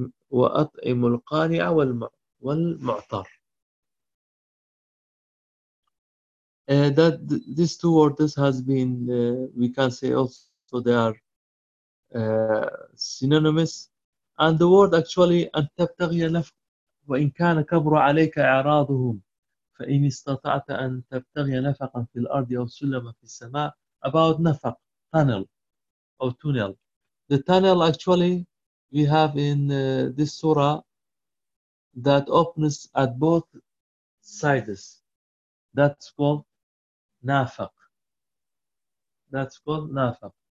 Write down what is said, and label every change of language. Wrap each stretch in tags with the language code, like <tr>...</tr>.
<ar>وَأَطْعِمُ الْقَانِعَ وَالْمُعْتَرَ.</ar> <en>That these two words has been, we can say also they are synonymous. And the word actually,</en> <ar>أَنْ تَبْتَغِيَ نَفَقًا وَإِنْ كَانَ كَبْرُ عَلَيْكَ إِعْرَاضُهُمْ فَإِنْ إِسْتَطَعْتَ أَنْ تَبْتَغِيَ نَفَقًا فِي الْأَرْضِ أَوْ سُلَّمًا فِي السَّمَاءِ.</ar> <en>About nafaq, tunnel, or tunnel. The tunnel actually we have in this surah that opens at both sides. That's called nafaq. That's called nafaq.</en>